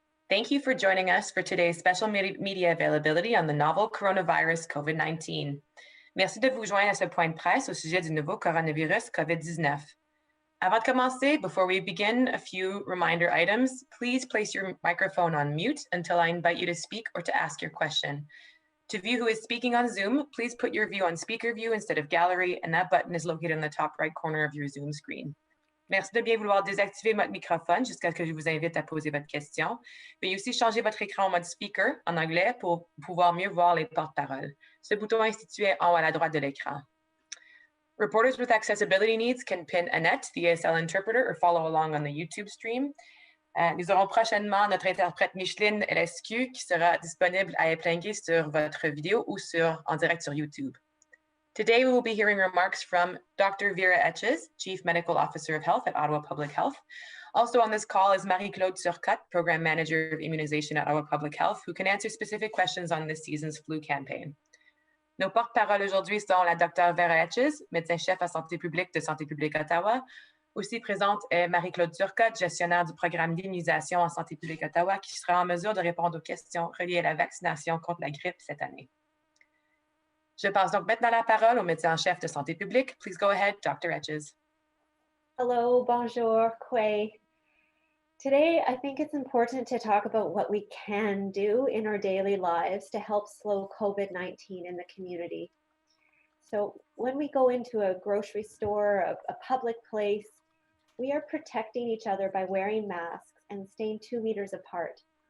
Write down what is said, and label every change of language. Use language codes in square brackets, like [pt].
[en] Thank you for joining us for today's special media availability on the novel coronavirus COVID-19. [fr] Merci de vous joindre à ce point de presse au sujet du nouveau coronavirus COVID-19. Avant de commencer, [en] before we begin, a few reminder items. Please place your microphone on mute until I invite you to speak or to ask your question. To view who is speaking on Zoom, please put your view on speaker view instead of gallery, and that button is located in the top right corner of your Zoom screen. [fr] Merci de bien vouloir désactiver votre microphone jusqu'à ce que je vous invite à poser votre question. Veuillez aussi changer votre écran en mode speaker en anglais pour pouvoir mieux voir les porte-paroles. Ce bouton est situé en haut à la droite de l'écran. [en] Reporters with accessibility needs can pin Annette, the ASL interpreter, or follow along on the YouTube stream. [fr] Nous aurons prochainement notre interprète Micheline LSQ qui sera disponible à épingler sur votre vidéo ou en direct sur YouTube. [en] Today, we will be hearing remarks from Dr. Vera Etches, Chief Medical Officer of Health at Ottawa Public Health. Also on this call is Marie-Claude Turcotte, Program Manager of Immunization at Ottawa Public Health, who can answer specific questions on this season's flu campaign. [fr] Nos porte-paroles aujourd'hui sont la Dr. Vera Etches, médecin-chef à Santé publique de Santé publique Ottawa. Aussi présente est Marie-Claude Turcotte, gestionnaire du programme d'immunisation en Santé publique Ottawa, qui sera en mesure de répondre aux questions reliées à la vaccination contre la grippe cette année. Je passe donc maintenant la parole au médecin en chef de santé publique. [en] Please go ahead, Dr. Etches. Hello, bonjour, Quay. Today, I think it's important to talk about what we can do in our daily lives to help slow COVID-19 in the community. So when we go into a grocery store, a public place, we are protecting each other by wearing masks and staying 2 meters apart.